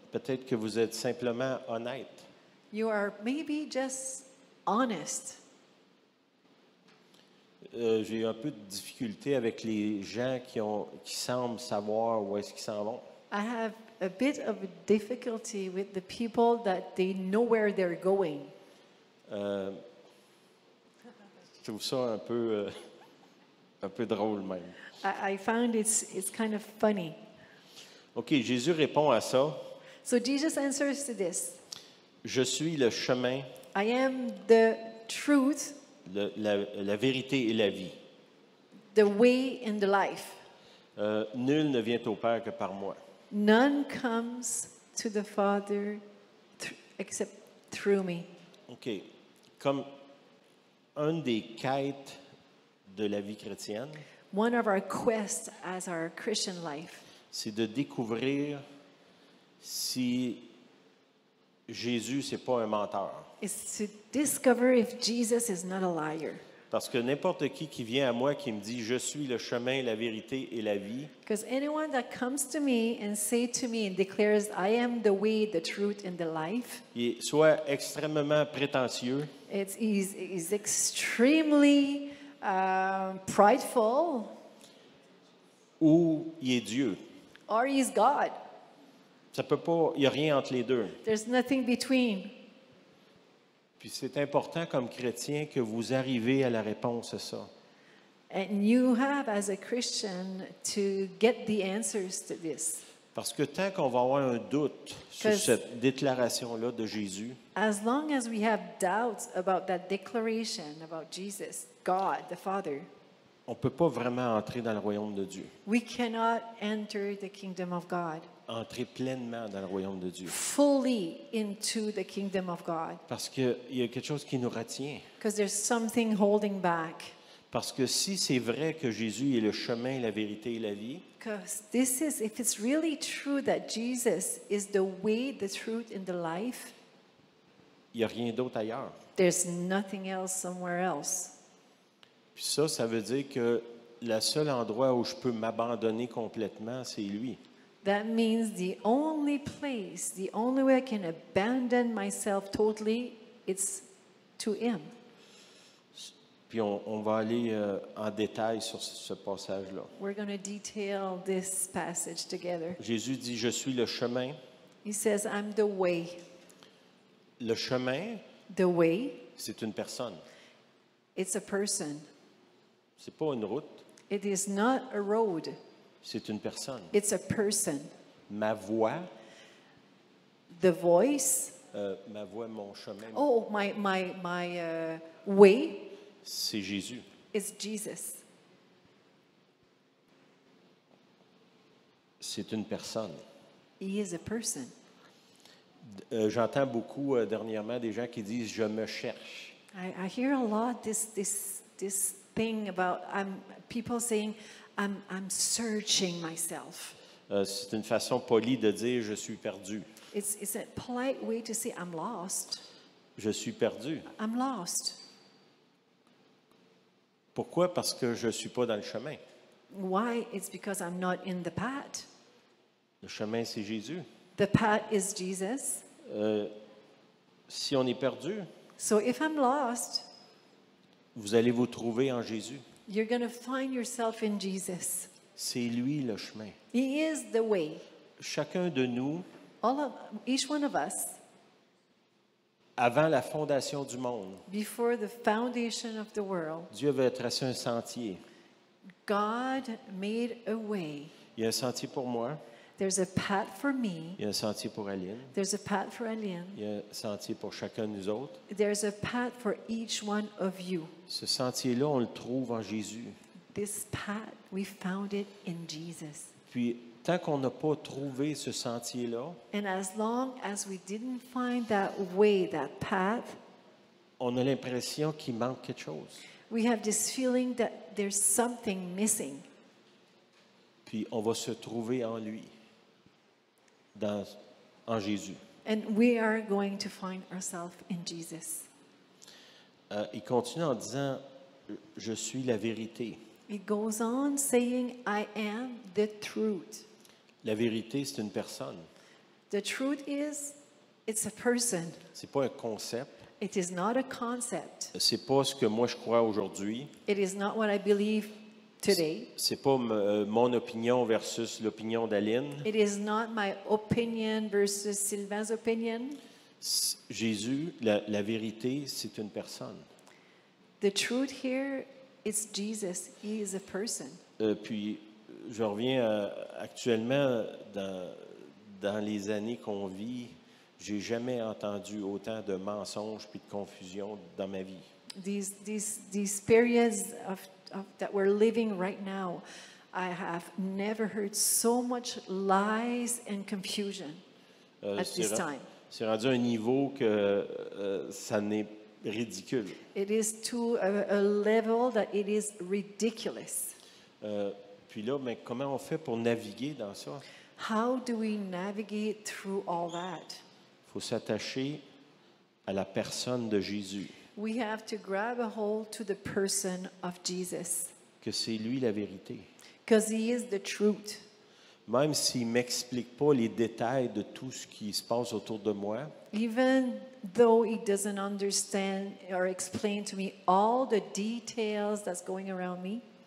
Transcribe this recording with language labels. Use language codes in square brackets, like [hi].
[fr] peut-être que vous êtes simplement honnête. [en] you are maybe just honest. [fr] J'ai un peu de difficulté avec les gens qui semblent savoir où est-ce qu'ils s'en vont. [en] I have a bit of a difficulty with the people that they know where they're going. [fr] Je trouve ça un peu drôle même. [en] I found it's kind of funny. [fr] OK, Jésus répond à ça. [en] So Jesus answers to this. [fr] Je suis le chemin, [en] I am the truth, [fr] la vérité et la vie. [en] the way, and the life. [fr] Nul ne vient au Père que par moi. [en] None comes to the Father except through me. OK. [fr] Comme une des quêtes de la vie chrétienne, [en] One of our quests as our Christian life [fr] c'est de découvrir si Jésus, c'est pas un menteur. [en] is to discover if Jesus is not a liar. [fr] Parce que n'importe qui vient à moi qui me dit « Je suis le chemin, la vérité et la vie », [en] Because anyone that comes to me and say to me and declares, I am the way, the truth, and the life, [fr] il est soit extrêmement prétentieux, [en] he's extremely prideful, [fr] ou il est Dieu. [en] or he's God. [fr] Ça peut pas, il n'y a rien entre les deux. [en] There's nothing between. [fr] Puis c'est important comme chrétien que vous arrivez à la réponse à ça. [en] And you have, as a Christian, to get the answers to this. [fr] Parce que tant qu'on va avoir un doute sur [en] Because- [fr] cette déclaration-là de Jésus, [en] As long as we have doubts about that declaration about Jesus, God, the Father, [fr] on ne peut pas vraiment entrer dans le royaume de Dieu, [en] we cannot enter the kingdom of God, [fr] entrer pleinement dans le royaume de Dieu. [en] fully into the kingdom of God, [fr] Parce qu'il y a quelque chose qui nous retient. [en] because there's something holding back. [fr] Parce que si c'est vrai que Jésus est le chemin, la vérité et la vie, [en] Because if it's really true that Jesus is the way, the truth, and the life, [fr] il n'y a rien d'autre ailleurs. [en] there's nothing else somewhere else. [fr] Puis ça veut dire que le seul endroit où je peux m'abandonner complètement, c'est lui. [en] That means the only place, the only way I can abandon myself totally, it's to Him. [fr] Puis on va aller en détail sur ce passage-là. [en] We're going to detail this passage together. [fr] Jésus dit, je suis le chemin. [en] He says, I'm the way. [fr] Le chemin, [en] The way, [fr] c'est une personne. [en] it's a person. [fr] C'est pas une route, [en] It is not a road, [fr] c'est une personne. [en] it's a person. [fr] Ma voix, [en] The voice, [fr] mon chemin, [en] oh, my way [fr] c'est Jésus. [en] is Jesus. [fr] C'est une personne. [en] He is a person. [fr] J'entends beaucoup dernièrement des gens qui disent, je me cherche. [en] I hear a lot this thing about people saying, I'm searching myself. [fr] C'est une façon polie de dire, je suis perdu. [en] It's a polite way to say, I'm lost. [fr] Je suis perdu. [en] I'm lost. [fr] Pourquoi? Parce que je ne suis pas dans le chemin. [en] Why? It's because I'm not in the path. [fr] Le chemin, c'est Jésus. [en] The path is Jesus. [fr] Si on est perdu, [en] So if I'm lost, [fr] vous allez vous trouver en Jésus. [en] you're going to find yourself in Jesus. [fr] C'est lui le chemin. [en] He is the way. [fr] Chacun de nous, [en] Each one of us, [fr] avant la fondation du monde, [en] before the foundation of the world, [fr] Dieu avait tracé un sentier. [en] God made a way. [fr] Il y a un sentier pour moi, [en] There's a path for me. [fr] il y a un sentier pour Aline, [en] There's a path for Aline. [fr] il y a un sentier pour chacun de nous autres. [en] There's a path for each one of you. [fr] Ce sentier-là, on le trouve en Jésus. [en] This path, we found it in Jesus. [fr] Puis, tant qu'on n'a pas trouvé ce sentier-là, [en] And as long as we didn't find that way, that path, [fr] on a l'impression qu'il manque quelque chose. [en] we have this feeling that there's something missing. [fr] Puis, on va se trouver en lui, en Jésus. [en] And we are going to find ourselves in Jesus. [fr] Il continue en disant, je suis la vérité. [en] It goes on saying, I am the truth. [fr] La vérité, c'est une personne. [en] The truth is, it's a person. [fr] C'est pas un concept. [en] It is not a concept. [fr] C'est pas ce que moi je crois aujourd'hui. [en] It is not what I believe today. [fr] C'est pas mon opinion versus l'opinion d'Aline. [en] It is not my opinion versus Sylvain's opinion. [fr] Jésus, la vérité, c'est une personne. [en] The truth here is Jesus. He is a person. [fr] Puis, je reviens actuellement dans les années qu'on vit. J'ai jamais entendu autant de mensonges puis de confusion dans ma vie. [en] These periods that we're living right now, I have never heard so much lies and confusion at this time. [fr] C'est rendu un niveau que ça n'est ridicule. [en] It is to a level that it is ridiculous. [fr] Puis là, mais comment on fait pour naviguer dans ça? [en] How do we navigate through all that? [fr] Il faut s'attacher à la personne de Jésus, [en] We have to grab a hold to the person of Jesus, [fr] que c'est lui la vérité. [en] because he is the truth. [fr] Même s'il ne m'explique pas les détails de tout ce qui se passe autour de moi, [en] Even though he doesn't understand or explain to me all the details that's going around me,